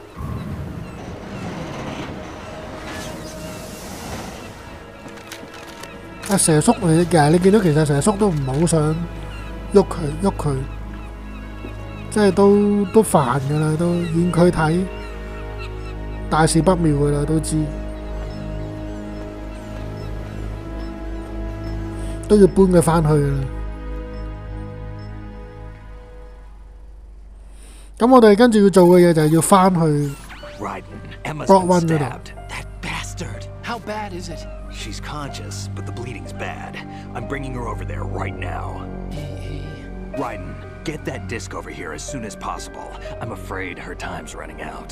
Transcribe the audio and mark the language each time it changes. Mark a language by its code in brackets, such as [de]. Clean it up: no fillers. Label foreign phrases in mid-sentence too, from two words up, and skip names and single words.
[yue] 阿蛇叔嚟嘅，你見到其實蛇叔都唔係好想喐佢，即係都煩噶啦，都見佢睇大事不妙噶啦，都知。都要搬佢返去啦。咁我哋跟住要做嘅嘢就係要返去 Block 1嗰度。 [en] That bastard. How bad is it? She's conscious, but the bleeding's bad. I'm bringing her over there right now. Raiden, get that disc over here as soon as possible. I'm afraid her time's running out.